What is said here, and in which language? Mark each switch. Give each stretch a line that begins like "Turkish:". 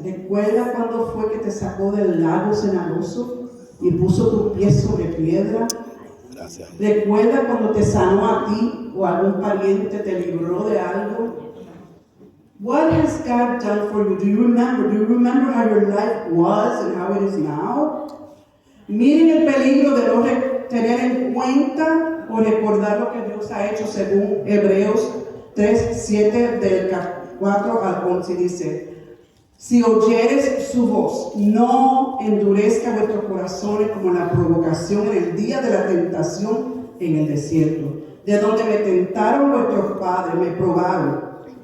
Spanish: ¿Recuerda cuando fue que te sacó del lago cenagoso y puso tu pie sobre piedra? Gracias. ¿Recuerda cuando te sanó a ti o algún pariente te libró de algo?
English: What has God done for you? Do you remember? Do you remember how your life was and how it is now?
Spanish: Miren el peligro de no tener en cuenta o recordar lo que Dios ha hecho según Hebreos 3:7 del 4 al 11 dice: si oyeres su voz, no endurezca vuestros corazones como en la provocación en el día de la tentación en el desierto, de donde me tentaron vuestros padres, me probaron.